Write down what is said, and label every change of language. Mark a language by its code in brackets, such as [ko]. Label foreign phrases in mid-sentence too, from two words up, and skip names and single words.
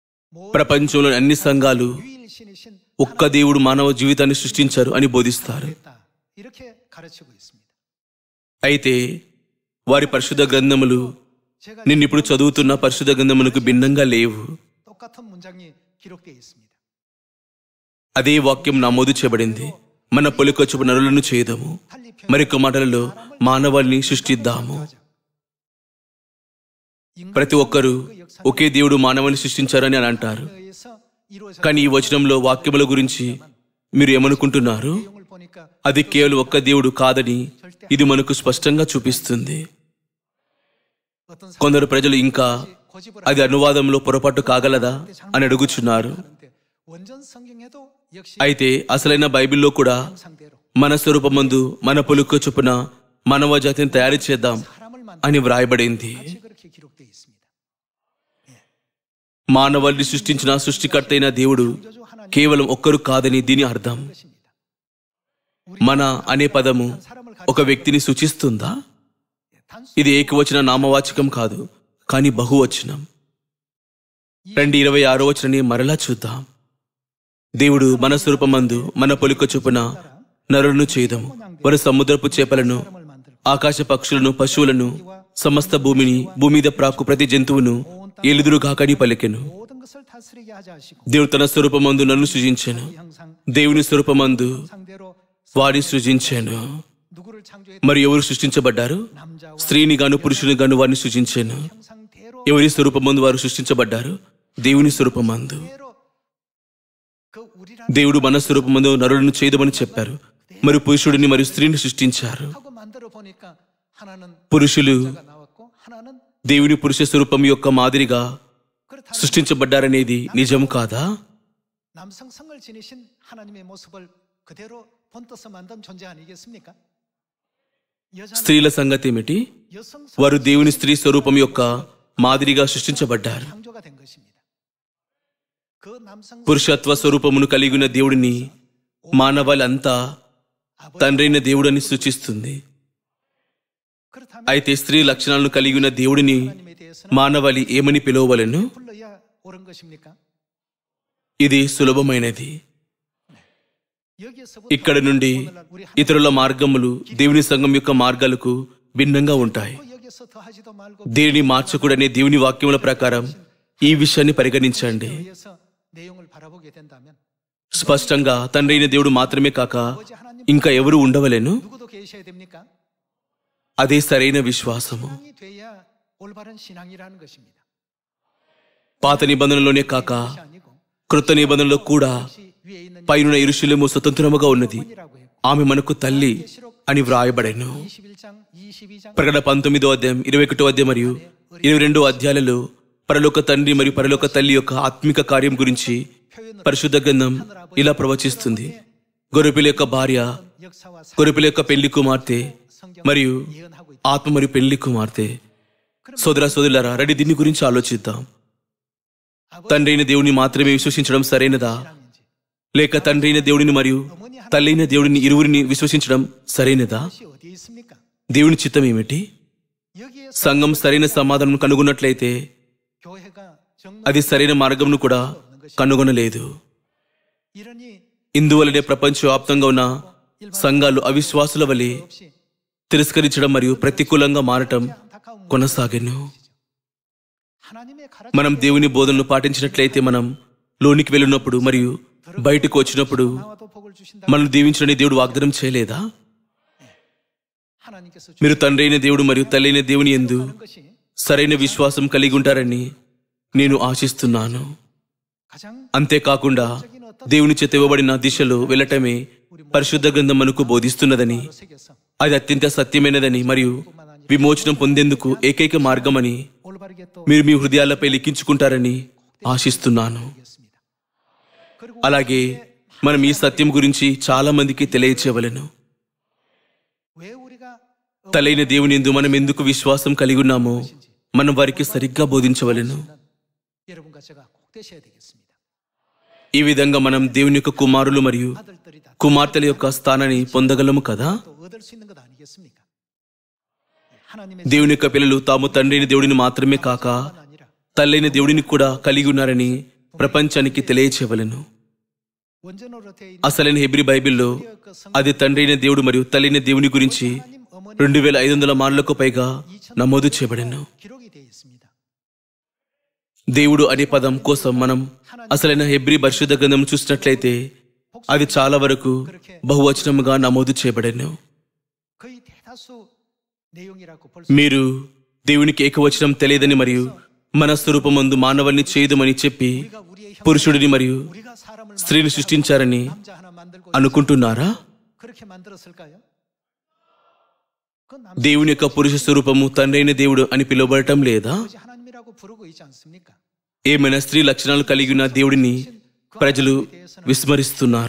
[te] ప్రపంచంలోని అన్ని సంఘాలు [ko] 유일신이신 [te] ఒక్క దేవుడు మానవ జీవితాన్ని సృష్టించారు అని బోధిస్తారు. [ko] 있다. 이렇게 가르치고 있습니다. [te] అయితే వారి పరిశుద్ధ గ్రంథములు [ko] 제가 [te] నిన్నిప్పుడు చదువుతున్న పరిశుద్ధ గ్రంథములకు భిన్నంగా లేవు. [ko] 똑같은 문장이 기록되어 있습니다. [te] అదే వాక్యం నమోదు చేయబడింది. మన పొలికొచ్చుపు నరులను చేయదము, మరొక మాటలలో మానవాళిని సృష్టిద్దాము. ప్రతి ఒక్కరూ ఒకే దేవుడు మానవాళిని సృష్టించారని అని అంటారు. [ko] 의해서 이루어져 [te] కానీ ఈ వచనంలో వాక్యముల గురించి మీరు ఏమనుకుంటున్నారు? [ko] 내용을 보니까 [te] అది కేవలం ఒక్క దేవుడు కాదని ఇది మనకు స్పష్టంగా చూపిస్తుంది. [ko] 어떤 [te] కొందరు ప్రజలు ఇంకా [ko] 고집을 [te] అది అనువాదంలో పొరపాటు కాగలదా అని అడుగుచున్నారు. [ko] 하는데 원전 성경에도 역시 [te] అయితే అసలైన బైబిల్లో కూడా [ko] 상대로 [te] మన స్వరూపమందు మన పొలుక చొప్పున మానవ జాతిని తయారు చేద్దాం [ko] 사람을 만든 [te] అని వ్రాయబడింది. [ko] 같이 그렇게 기록되어 있습니다. [te] మానవాళిని సృష్టించిన సృష్టికర్త అయిన దేవుడు [ko] 저주 하나님 [te] కేవలం ఒక్కరు కాదని దీని అర్థం. [ko] 것입니다. [te] మన అనే పదము ఒక వ్యక్తిని సూచిస్తుందా? [ko] 단수 [te] ఇది ఏకవచన నామవాచకం కాదు, కానీ బహువచనం. 26వ వచనాన్ని మరలా చూద్దాం. దేవుడు మన స్వరూపమందు మన పొలిక చొప్పున నరులను చేయదము. వారు సముద్రపు చేపలను, [ko] 사람을 만들고 [te] ఆకాశ పక్షులను, పశువులను, సమస్త భూమిని, భూమి మీద ప్రాకు ప్రతి జంతువును ఏలుదురుగాకని పలికెను. [ko] 모든 것을 다스리게 하자 하시고 [te] దేవుడు తన స్వరూపమందు నన్ను సృజించెను. [ko] 이 형상 [te] దేవుని స్వరూపమందు [ko] 상대로 [te] వారిని సృజించాను. [ko] 누구를 창조해 [te] మరి ఎవరు సృష్టించబడ్డారు? [ko] 남자와 [te] స్త్రీని గాను పురుషుని గాను వారిని సృజించాను. [ko] 형상대로 [te] ఎవరి స్వరూపమందు వారు సృష్టించబడ్డారు? దేవుని స్వరూపమందు. [ko] 그 우리라는 [te] దేవుడు మన స్వరూపమందు నరులను చేయదమని చెప్పారు. మరి పురుషుడిని మరియు స్త్రీని సృష్టించారు. [ko] 하고 만들어 보니까 하나는 [te] పురుషులు [ko] 자가 나왔고 하나는 [te] దేవుని పురుష స్వరూపం యొక్క మాదిరిగా [ko] 그렇다. [te] సృష్టించబడ్డారనేది నిజం కాదా? [ko] 남성성을 지니신 하나님의 모습을 그대로 본떠서 만든 존재 아니겠습니까? 여자는 [te] స్త్రీల సంగతి ఏమిటి? [ko] 여성성 [te] వారు దేవుని స్త్రీ స్వరూపం యొక్క మాదిరిగా సృష్టించబడ్డారు. [ko] 창조가 된 것입니다. 그 남성 [te] పురుషత్వ స్వరూపమును కలిగిన దేవుడిని మానవాళంతా తండ్రైన దేవుడని సూచిస్తుంది. [ko] 그렇다면 [te] అయితే స్త్రీ లక్షణాలను కలిగిన దేవుడిని [ko] 하나님에 대해서는 [te] మానవాళి ఏమని పిలువవలెను? [ko] 불러야 옳은 것입니까? [te] ఇది సులభమైనది. [ko] 여기에서부터 [te] ఇక్కడ నుండి [ko] 오늘날 우리 [te] ఇతరుల మార్గములు దేవుని సంఘం యొక్క మార్గాలకు భిన్నంగా ఉంటాయి. [ko] 하나님 여기서 더하지도 말고 [te] దేనిని మార్చకూడనే దేవుని వాక్యముల ప్రకారం ఈ విషయాన్ని పరిగణించండి. [ko] 위해서 내용을 바라보게 된다면 [te] స్పష్టంగా తండ్రైన దేవుడు మాత్రమే కాక [ko] 아버지 하나님 [te] ఇంకా ఎవరు ఉండవలెను? [ko] 누구도 계셔야 됩니까? [te] అదే సరైన విశ్వాసము. [ko] 신앙이 돼야 올바른 신앙이라는 것입니다. [te] పాత నిబంధనలోనే కాక [ko] 그것이 아니고 [te] కృత నిబంధనలో కూడా [ko] 혹시 위에 있는 [te] పైన యెరూషలేము స్వతంత్రముగా ఉన్నది, [ko] 이라고 했고 [te] ఆమె మనకు తల్లి అని వ్రాయబడెను. [ko] 21장 22장 [te] ప్రకటన 19వ అధ్యాయం, 21వ అధ్యాయం మరియు 22వ అధ్యాయాలలో పరలోక తండ్రి మరియు పరలోక తల్లి యొక్క ఆత్మిక కార్యం గురించి [ko] 표현을 [te] పరిశుద్ధ గ్రంథం ఇలా ప్రవచిస్తుంది. గొర్రెపిల్ల యొక్క భార్య, [ko] 역사와 [te] గొర్రెపిల్ల యొక్క పెళ్లి కుమార్తె [ko] 성경 [te] మరియు [ko] 예언하고 있다. [te] ఆత్మ మరియు పెళ్లి కుమార్తె. సోదర సోదరులారా, రండి దీని గురించి ఆలోచిద్దాం. తండ్రైన దేవుని మాత్రమే విశ్వసించడం సరైనదా, [ko] 신앙인지 [te] లేక తండ్రైన దేవుడిని మరియు తల్లైన దేవుడిని ఇరువురిని విశ్వసించడం సరైనదా? [ko] 그것이 어디에 있습니까? [te] దేవుని చిత్తం ఏమిటి? [ko] 여기에서 [te] సంఘం సరైన సమాధానం కనుగొన్నట్లయితే [ko] 교회가 정말 [te] అది సరైన మార్గమును కూడా కనుగొనలేదు. [ko] 이러니 [te] ఇందువలనే ప్రపంచవ్యాప్తంగా ఉన్న సంఘాలు అవిశ్వాసుల వలె [ko] 없이 [te] తిరస్కరించడం మరియు ప్రతికూలంగా మారటం [ko] 안타까운 [te] కొనసాగెను. [ko] 하나님의 가르침 [te] మనం దేవుని బోధనలు పాటించినట్లయితే మనం లోనికి వెళ్ళినప్పుడు మరియు బయటకు వచ్చినప్పుడు [ko] 나와도 복을 주신다. [te] మనం దీవించడని దేవుడు వాగ్దానం చేయలేదా? [ko] 하나님께서 [te] మీరు తండ్రైన దేవుడు మరియు తల్లైన దేవుని యందు [ko] 주는 것이 [te] సరైన విశ్వాసం కలిగి ఉంటారని నేను ఆశిస్తున్నాను. [ko] 가장 [te] అంతేకాకుండా దేవుని చేత ఇవ్వబడిన దిశలో వెళ్ళటమే పరిశుద్ధ గ్రంథం మనకు బోధిస్తున్నదని, [ko] 새겨서 [te] అది అత్యంత సత్యమైనదని మరియు విమోచనం పొందేందుకు ఏకైక మార్గమని [ko] 올바르게 또 [te] మీరు మీ హృదయాలపై లిఖించుకుంటారని ఆశిస్తున్నాను. [ko] 하겠습니다. 그리고 [te] అలాగే మనం ఈ సత్యం గురించి చాలా మందికి తెలియచేయవలెను. [ko] 왜 우리가 [te] తలైన దేవుని యందు మనం ఎందుకు విశ్వాసం కలిగి ఉన్నామో మనం వారికి సరిగ్గా బోధించవలెను. [ko] 여러분과 제가 꼭 되셔야 되겠습니다. [te] ఈ విధంగా మనం దేవుని యొక్క కుమారులు మరియు [ko] 아들들이다 [te] కుమార్తెల యొక్క స్థానాన్ని పొందగలము కదా. [ko] 또 얻을 수 있는 것 아니겠습니까? 하나님의 [te] దేవుని యొక్క పిల్లలు తాము తండ్రైన దేవుడిని మాత్రమే కాక [ko] 아니라 [te] తల్లైన దేవుడిని కూడా కలిగి ఉన్నారని ప్రపంచానికి తెలియచేయవలెను. [ko] 원전으로 되어 있는 [te] అసలైన హెబ్రీ బైబిల్లో అది తండ్రి అయిన దేవుడు మరియు తల్లి అయిన దేవుని గురించి 2500 మార్లకు పైగా నమోదు చేయబడెను. [ko] 기록이 되어 있습니다. [te] దేవుడు అనే పదం కోసం మనం అసలైన హెబ్రీ పరిశుద్ధ గ్రంథం చూసినట్లయితే అది చాలా వరకు బహువచనముగా నమోదు చేయబడెను. [ko] 거의 대다수 내용이라고 볼 수 [te] మీరు దేవునికి ఏకవచనం తెలియదని మరియు మన స్వరూపమందు మానవుల్ని చేయదుమని చెప్పి [ko] 우리가 우리의 형 [te] పురుషుడిని మరియు [ko] 우리가 사람을 [te] స్త్రీని సృష్టించారని [ko] 남자 하나 만들고 [te] అనుకుంటున్నారా? [ko] 그렇게 만들었을까요? 그건 [te] దేవుని యొక్క పురుష స్వరూపము తండ్రి అయిన దేవుడు అని పిలువబడటం లేదా? [ko] 남자 하나님이라고 부르고 있지 않습니까? [te] ఏమైనా స్త్రీ లక్షణాలు కలిగి ఉన్న దేవుడిని ప్రజలు విస్మరిస్తున్నారు.